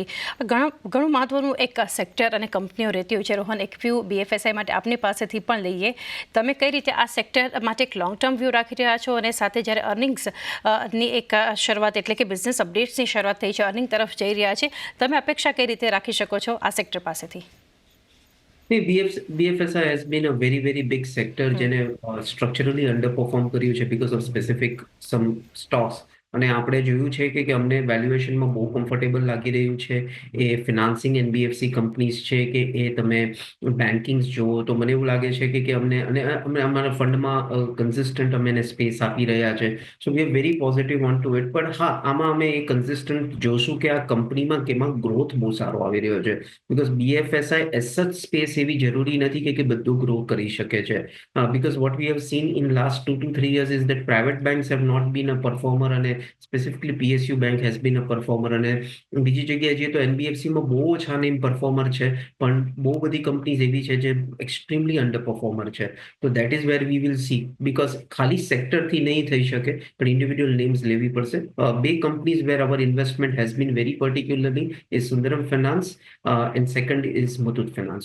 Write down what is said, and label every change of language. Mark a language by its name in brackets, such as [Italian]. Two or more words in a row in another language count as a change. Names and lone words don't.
[Gujarati] ઘણું મહત્વનું એક સેક્ટર અને કંપનીઓ રહેતી હોય છે. રોહન, એક વ્યૂ BFSI માટે આપની પાસેથી પણ લઈએ. તમે કઈ રીતે આ સેક્ટર માટે એક [English] long term view [Gujarati] રાખી રહ્યા છો, અને સાથે જ્યારે અર્નિંગ્સ ની એક શરૂઆત એટલે કે [English] business updates [Gujarati] શરૂઆત થઈ છે, અર્નિંગ તરફ જઈ રહ્યા છે, તમે અપેક્ષા કઈ રીતે રાખી શકો છો આ સેક્ટર પાસેથી? [English] BFSI has been a very big sector જેને structurally underperform [Gujarati] કર્યું છે [English] because of specific some stocks. [Gujarati] અને આપણે જોયું છે કે અમને વેલ્યુએશનમાં બહુ કમ્ફર્ટેબલ લાગી રહ્યું છે. એ ફિનાન્સિંગ NBFC કંપનીઝ છે કે એ તમે બેન્કિંગ જુઓ તો મને એવું લાગે છે કે અમને અને અમે અમારા ફંડમાં કન્સિસ્ટન્ટ અમે એને સ્પેસ આપી રહ્યા છે. [English] So we are very positive on to it. [Gujarati] પણ હા, આમાં અમે એ કન્સિસ્ટન્ટ જોશું કે આ કંપનીમાં કેમાં ગ્રોથ બહુ સારો આવી રહ્યો છે. બીકોઝ BFSI [English] as such space [Gujarati] એવી જરૂરી નથી કે બધું ગ્રો કરી શકે છે. [English] Because what we have seen in last 2 to 3 years is that private banks have not been a performer, અને specifically PSU bank has been a performer. [Gujarati] અને બીજી જગ્યાએ જઈએ તો NBFCમાં બહુ ઓછા [English] name performer [Gujarati] છે, પણ બહુ બધી કંપનીઝ એવી છે જે [English] extremely under performer [Gujarati] છે. તો [English] that is where we will see, because [Gujarati] ખાલી સેક્ટરથી નહીં થઈ શકે, પણ [English] individual names [Gujarati] લેવી પડશે. [English] બે companies where our investment has been very particularly is Sundaram Finance and second is Muthoot Finance.